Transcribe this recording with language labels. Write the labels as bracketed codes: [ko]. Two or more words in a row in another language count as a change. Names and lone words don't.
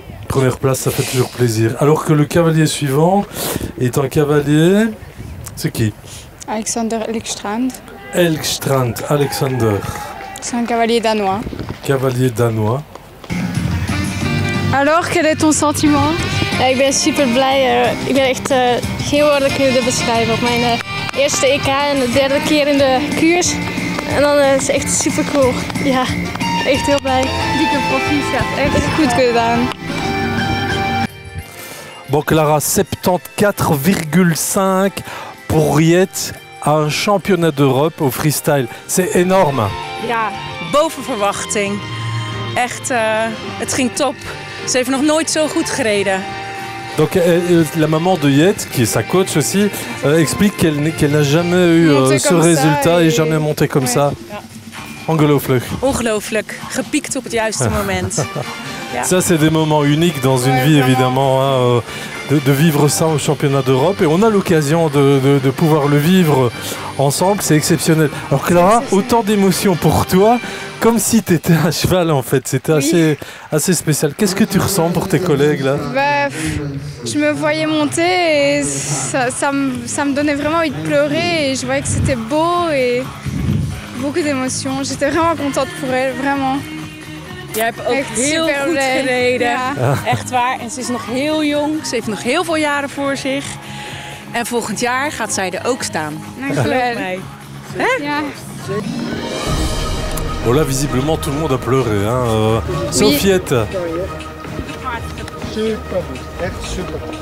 [fr] Première place, ça fait toujours plaisir. Alors que le cavalier suivant est un cavalier... C'est qui? Alexander Elkstrand. Elkstrand, Alexander. C'est un cavalier danois. Cavalier danois. Alors, quel est ton sentiment? [nl] Ik ben super blij. Ik ben echt geen woorden kunnen beschrijven. Op mijn eerste EK en de derde keer in de koers. En dan is het echt super cool. Ja, echt heel blij. Dikke proficiat, echt goed gedaan. [fr] Bon Clara, 74,5 pour Yet à un championnat d'Europe au freestyle. C'est énorme. [nl] Ja, boven verwachting. Echt, het ging top. Ze heeft nog nooit zo goed gereden. [fr] Donc la maman de Yet, qui est sa coach aussi, explique qu'elle n'a jamais eu ce résultat et jamais monté comme ça. [nl] Ja. Ongelooflijk. Ongelooflijk. Gepiekt op het juiste moment. Ja. [fr] Ça, c'est des moments uniques dans une vie, évidemment, hein, de vivre ça au championnat d'Europe. Et on a l'occasion de pouvoir le vivre ensemble. C'est exceptionnel. Alors Clara, autant d'émotions pour toi, comme si tu étais à cheval en fait. C'était assez spécial. Qu'est-ce que tu ressens pour tes collègues là? Bah, je me voyais monter et ça me donnait vraiment envie de pleurer. Et je voyais que c'était beau et beaucoup d'émotions. J'étais vraiment contente pour elle, vraiment. [nl] Jij hebt ook echt heel super goed blij. gereden. Ja. Echt waar. En ze is nog heel jong. Ze heeft nog heel veel jaren voor zich. En volgend jaar gaat zij er ook staan. Dankjewel. Mij. Hè? Ja. [fr] Bon là, visiblement, tout le monde a pleuré. Hein. Sauf Yet. [nl] Super goed, echt super goed.